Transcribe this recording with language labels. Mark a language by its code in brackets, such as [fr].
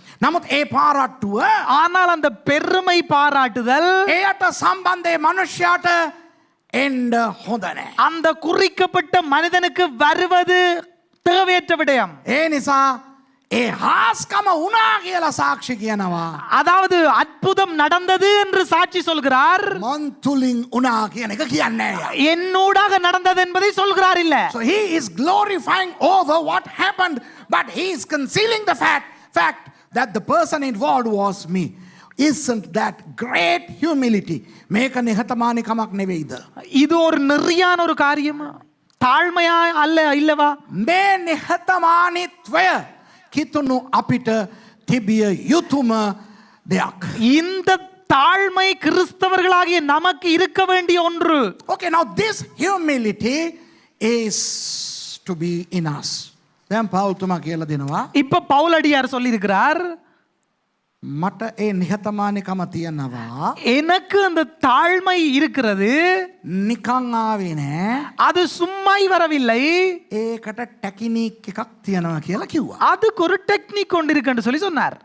[si] නමුත් ඒ පාරට්ටුව [ta] ஆனால் அந்த பெருமை பாராட்டுதல் [si] එයට සම්බන්ධය මනුෂ්‍යයාට එන්න හොඳ නැහැ. [ta] அந்த குறிக்கப்பட்ட மனிதனுக்கு வருவது தேவையற்ற விடயம். [si] ඒ නිසා ඒ හාස්කම වුණා කියලා සාක්ෂි කියනවා. [ta] அதாவது அற்புதம் நடந்தது என்று சாட்சி சொல்கிறார். [si] මන් තුලින් වුණා කියන එක කියන්නේ නැහැ. [ta] என்னூடாக நடந்தது என்பதை சொல்கிறார் இல்ல. [en] So he is glorifying over what happened, but he is concealing the fact that the person involved was me. Isn't that great humility? [si] මේක නිහතමානීකමක් නෙවෙයිද? [ta] இது ஒரு நெறியான ஒரு காரியம். தாழ்மையா அல்ல இல்லவா? [si] මේ නිහතමානීත්වය කිතුණු අපිට තිබිය යුතුම දෙයක්. [ta] இந்த தாழ்மை கிறிஸ்தவர்களாகிய நமக்கு இருக்க வேண்டிய ஒன்று. [en] Okay, now this humility is to be in us. [si] දැන් පෞල්තුමා කියලා දෙනවා. [ta] இப்ப பவுலடியார் சொல்லி இருக்கிறார், [si] මට ඒ නිහතමානීකම තියනවා. [ta] எனக்கு அந்த தாழ்மை இருக்கிறது, [si] නිකන් ආවේ නෑ. [ta] அது சும்மாய் வரவில்லை, [si] ඒකට ටැකිනික් එකක් තියනවා කියලා කිව්වා. [ta] அதுக்கு ஒரு டெக்னிக் கொண்டு இருக்குன்னு சொல்லி சொன்னார்.